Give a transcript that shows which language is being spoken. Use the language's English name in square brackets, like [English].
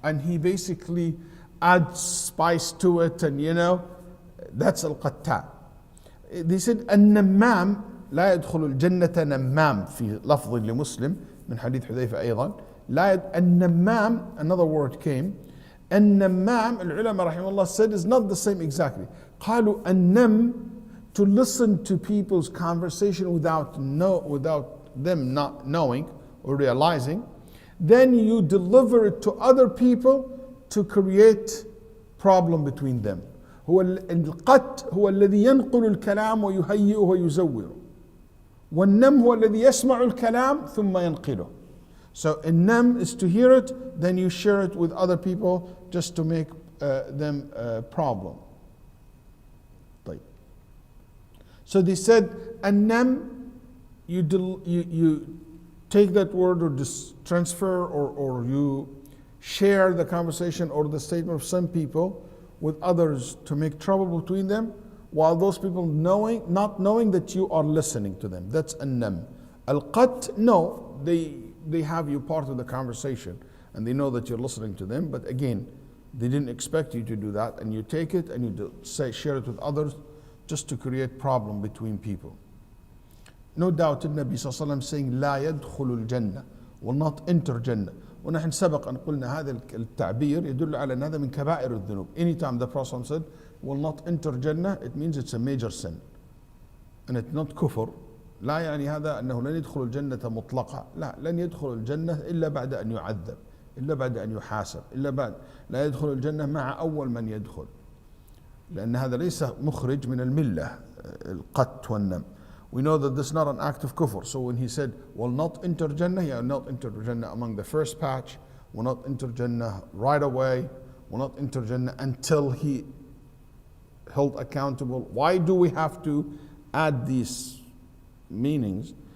[English] And he basically adds spice to it and that's القتات. [Arabic] They said, النمام لا يدخل الجنة نمام في لفظ لمسلم من حديث حذيفة أيضا. [English] النمام, another word came. النمام, [Arabic] العلماء رحمه الله [English] said is not the same exactly. [Arabic] قالوا النم, [English] to listen to people's conversation without them not knowing or realizing. Then you deliver it to other people to create problem between them. [Arabic] هو القت هو الذي ينقل الكلام ويهيئه ويزوره. والنم هو الذي يسمع الكلام ثم ينقله. [English] So النم is to hear it, then you share it with other people just to make them a problem. [Arabic] طيب. [English] So they said النم, you take that word or transfer or you share the conversation or the statement of some people with others to make trouble between them, while those people not knowing that you are listening to them. That's an-nam. Al-qat, no, they have you part of the conversation and they know that you're listening to them, but again, they didn't expect you to do that, and you take it and you share it with others just to create problem between people. No doubt the Nabi sallallahu alaihi wasallam saying [Arabic] لا يدخل الجنة, [English] will not enter Jannah. [Arabic] ونحن سبق أن قلنا هذا التعبير يدل على أن هذا من كبائر الذنوب. [English] Anytime the Prophet said will not enter Jannah, it means it's a major sin. And it's not كفر. [Arabic] لا يعني هذا أنه لن يدخل الجنة مطلقة. لا، لن يدخل الجنة إلا بعد أن يعذب، إلا بعد أن يحاسب، إلا بعد لا يدخل الجنة مع أول من يدخل. لأن هذا ليس مخرج من الملة القت والنم. [English] We know that this is not an act of kufr. So when he said, will not enter Jannah, he will not enter Jannah among the first batch, will not enter Jannah right away, will not enter Jannah until he held accountable. Why do we have to add these meanings?